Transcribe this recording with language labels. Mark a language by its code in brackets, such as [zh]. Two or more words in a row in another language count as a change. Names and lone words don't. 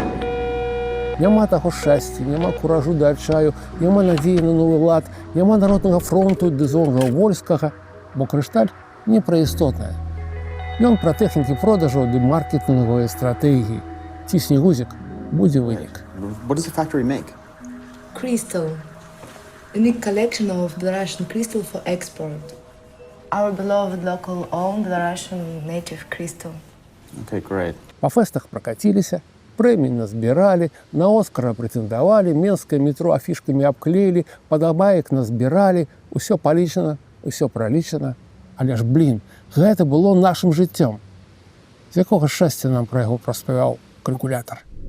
[be] Няма таго шчасця, няма куражу да адчаю, няма надзеі на новы лад, няма народнага фронту ды зонга вольскага, бо «Крышталь» не пра істотнае. Ён пра тэхнікі продажаў ды маркетынгавыя стратэгіі. Цісні гузік, будзе вынік. [en] What does the factory make? Crystal. Unique collection of Belarusian crystal for export. Our beloved local-owned Belarusian native crystal. Okay, great. [be] Па фэстах пракаціліся, прэмій назбіралі, на Оскара прэтэндавалі, менскае метро афішкамі абклеілі, падабаек назбіралі, усё палічана, усё пралічана. Але ж, блін, гэта было нашым жыццём. З якога шчасця нам пра яго праспяваў калькулятар?